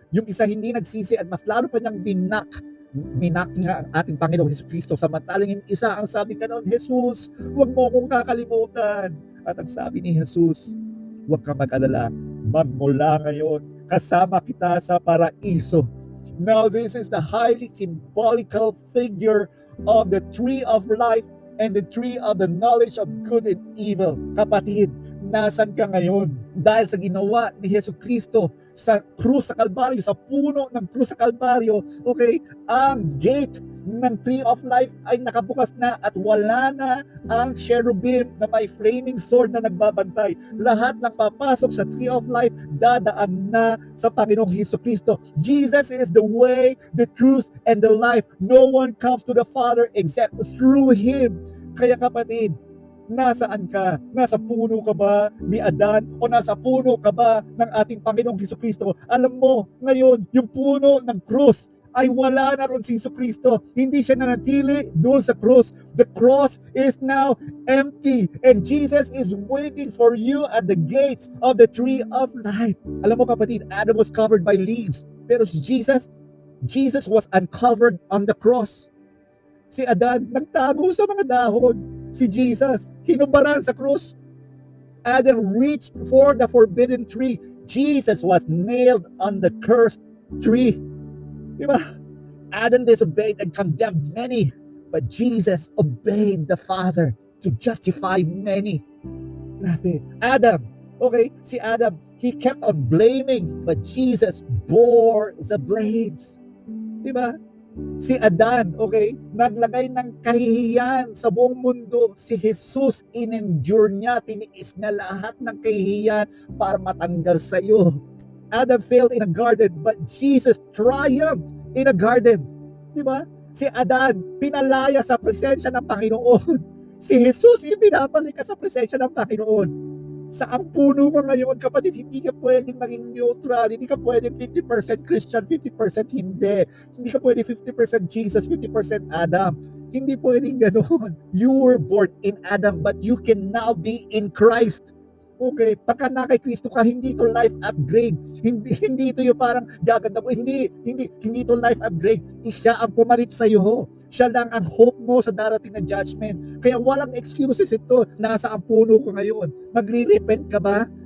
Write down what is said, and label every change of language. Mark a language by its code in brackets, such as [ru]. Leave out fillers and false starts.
[tl] Yung isa hindi nagsisi at mas lalo pa niyang minak nga ang ating Panginoong Jesucristo. Samantalang yung isa, ang sabi ka noon, Jesus, huwag mo akong kakalimutan. At ang sabi ni Jesus, huwag ka mag-alala, magmula ngayon, kasama kita sa paraiso. [en] Now this is the highly symbolical figure of the tree of life and the tree of the knowledge of good and evil. [tl] Kapatid, nasan ka ngayon? Dahil sa ginawa ni Jesucristo sa krus sa Kalbaryo, sa puno ng krus sa Kalbaryo, okay, ang gate ng tree of life ay nakabukas na at wala na ang cherubim na may flaming sword na nagbabantay. Lahat ng papasok sa tree of life dadaan na sa Panginoong Jesucristo. [en] Jesus is the way, the truth, and the life. No one comes to the Father except through Him. [tl] Kaya kapatid, nasaan ka? Nasa puno ka ba ni Adan o nasa puno ka ba ng ating Panginoong Jesucristo? Alam mo, ngayon, yung puno ng krus ay wala na ron si Jesucristo. Hindi siya nanatili doon sa cross. [en] The cross is now empty and Jesus is waiting for you at the gates of the tree of life. [tl] Alam mo kapatid, [en] Adam was covered by leaves. Pero si Jesus was uncovered on the cross. [tl] Si Adan, nagtago sa mga dahon. Si Jesus, hinubaran sa cross. [en] Adam reached for the forbidden tree. Jesus was nailed on the cursed tree. Diba? Adam disobeyed and condemned many, but Jesus obeyed the Father to justify many. Grabe. Adam, okay, si Adam, he kept on blaming, but Jesus bore the blames. [tl] Diba? Si Adan, okay, naglagay ng kahihiyan sa buong mundo. Si Jesus, in-endure niya, tiniis niya lahat ng kahihiyan para matanggal sa iyo. [en] Adam failed in a garden, but Jesus triumphed in a garden. [tl] Diba? Si Adan, pinalaya sa presensya ng Panginoon. Si Jesus, ibinabalik ka sa presensya ng Panginoon. Saan puno mo ngayon, kapatid? Hindi ka pwedeng maging neutral. Hindi ka pwedeng 50% Christian, 50% hindi. Hindi ka pwedeng 50% Jesus, 50% Adam. Hindi pwedeng ganoon. [en] You were born in Adam, but you can now be in Christ. [tl] Okay, pagka na kay Kristo ka, hindi ito life upgrade. Hindi ito yung parang gaganda mo. Hindi ito life upgrade. Siya ang pumalit sa iyo. Siya lang ang hope mo sa darating na judgment. Kaya walang excuses ito. Nasa ang puno ko ngayon. Magre-repent ka ba?